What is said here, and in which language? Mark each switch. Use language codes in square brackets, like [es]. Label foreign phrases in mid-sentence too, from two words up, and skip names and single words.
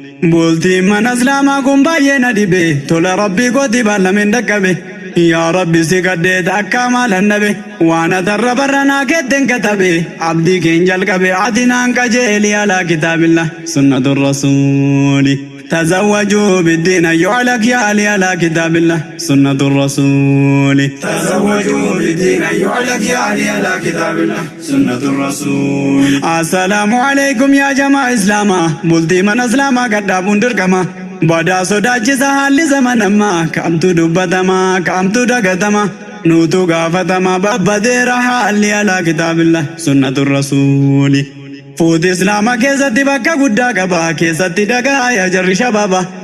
[om] Bultiin mana Islaamaa kun baay'ee na dhibe, tola Rabbii kooti baalameen dhaqqabe. Yaa Rabbi si gaddeet akka maalan dhabe, waan atarra barra naa keetten katabe, abdii keen jalqabe, ati naan qajeeli [ar] على كتاب الله سنة الرسول. تزوجوا بالدين أيها الأخيار على كتاب الله سنة الرسول. تزوجوا بالدين أيها الأخيار على كتاب الله سنة الرسول. السلام عليكم يا جماعة إسلاما. [om] Bultii mana Islaamaa gadhaabuun dirqama. Badaa sodaachisa haalli zaman ammaa. Kamtu dubbatama, kamtu dagatama. Nuutu gaafatama, babbadeera haalli [ar] على كتاب الله سنة الرسول. [om] Fuuti Islaamaa keessatti bakka guddaa qaba, keessatti dhagaa yaa jarri shabaaba.